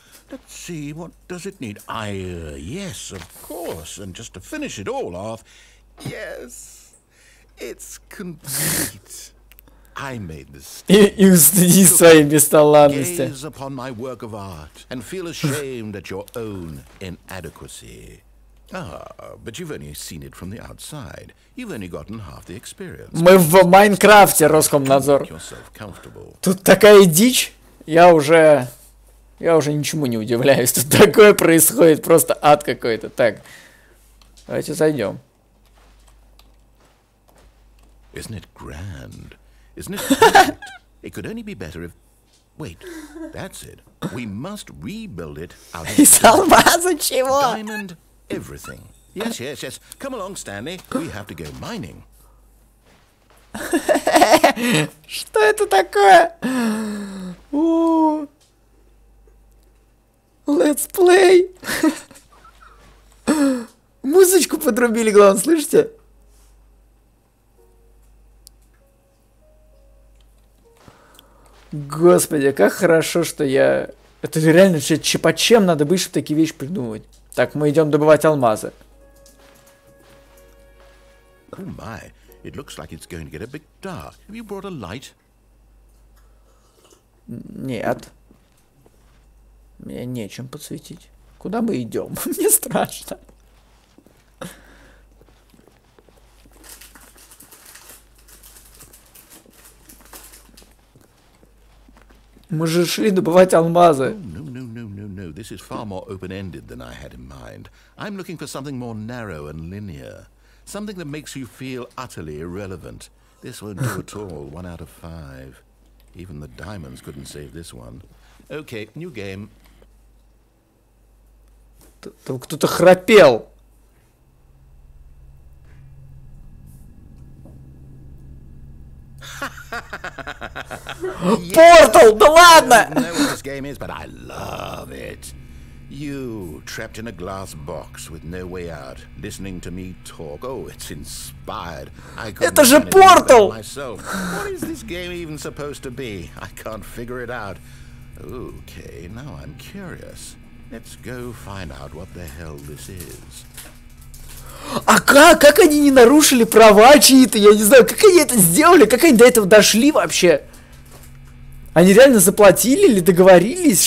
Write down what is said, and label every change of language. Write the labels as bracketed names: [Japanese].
[English] Let's see, what does it need? Yes, of course, and just to finish it all off, yes, it's complete. I made this. [Russian] И устыдись своей бесталанности. [English] Gaze upon my work of art and feel ashamed at your own inadequacy. But you've only seen it from the outside. You've only gotten half the experience. [Russian] Мы в Майнкрафте, Роскомнадзор. [English] Make yourself comfortable. [Russian] Тут такая дичь, я уже ничему не удивляюсь. Тут такое происходит, просто ад какой-то. Так, давайте зайдем. [English] Isn't it grand? Isn't it perfect? It could only be better if... Wait, that's it. We must rebuild it out of [Russian] Из алмаза чего? [English] diamond everything. Yes, yes, yes. Come along, Stanley. We have to go mining. [Russian] Что это такое? [English] Let's play. [Russian] Музычку подрубили, главное, слышите? Господи, как хорошо, что я... Это реально чепачем надо быть, чтобы такие вещи придумывать. Так, мы идем добывать алмазы. [English] Oh my, it looks like it's going to get a bit dark. Have you brought a light? [Russian] Нет. Мне нечем подсветить. Куда мы идем? Мне страшно. Мы же шли добывать алмазы. [English] No. This is far more open-ended than I had in mind. I'm looking for something more narrow and linear. Something that makes you feel utterly irrelevant. This won't do at all. 1 out of 5. Even the diamonds couldn't save this one. Okay, new game. [Russian] Там кто-то храпел. Портал, да ладно! [English] I don't know what this game is, but I love it. You, trapped in a glass box with no way out, listening to me talk. Oh, it's inspired. [Russian] Это же Портал! [English] Myself. What is this game even supposed to be? I can't figure it out. Okay, now I'm curious. Let's go find out what the hell this is. [Russian] А как они не нарушили права чьи-то? Я не знаю, как они это сделали? Как они до этого дошли вообще? Они реально заплатили или договорились?